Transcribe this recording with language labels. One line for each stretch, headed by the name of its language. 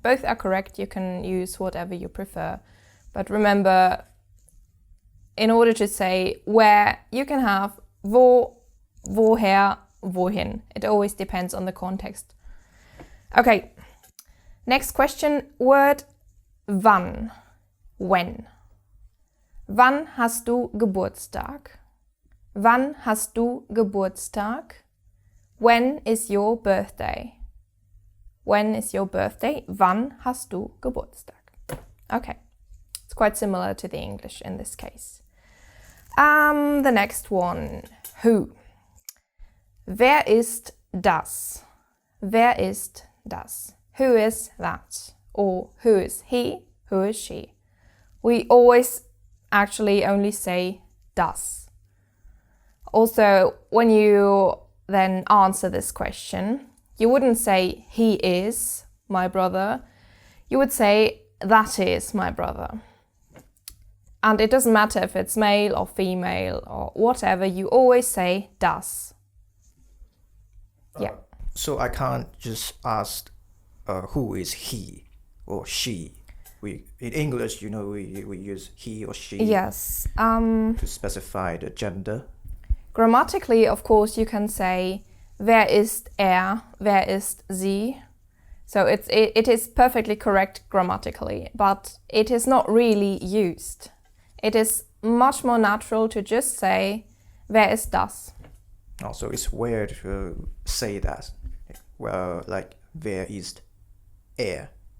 English: Both are correct, you can use whatever you prefer. But remember, in order to say where, you can have wo, woher, wohin. It always depends on the context. Okay, next question word, wann. When.
German: Wann hast du Geburtstag? Wann hast du Geburtstag?
English: When is your birthday? When is your birthday?
German: Wann hast du Geburtstag?
English: Okay, it's quite similar to the English in this case. The next one, who.
German: Wer ist das? Wer ist das?
English: Who is that? Or who is he? Who is she? We always actually only say das. Also, when you then answer this question, you wouldn't say he is my brother. You would say that is my brother. And it doesn't matter if it's male or female or whatever, you always say das. Yeah. So I can't just ask who is he or she. In English, we use he or she. Yes. To specify the gender. Grammatically, of course, you can say
German: wer ist wer ist sie.
English: So it is perfectly correct grammatically, but it is not really used. It is much more natural to just say
German: wer ist das.
English: Also, it's weird to say that. Well, like
German: wer ist er.